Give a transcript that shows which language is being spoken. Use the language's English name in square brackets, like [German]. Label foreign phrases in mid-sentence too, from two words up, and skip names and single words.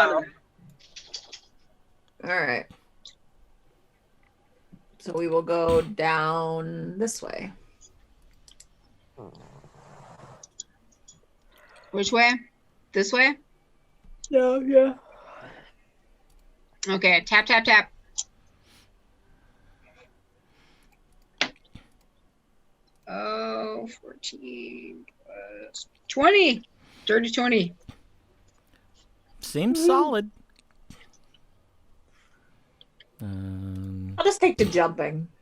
[English] get out of though. it. All right. So we will go down this way. Which way? This way? Yeah. Okay, tap, tap, tap. Oh, 14 plus 20. Dirty 20. Seems solid. I'll just take the jumping.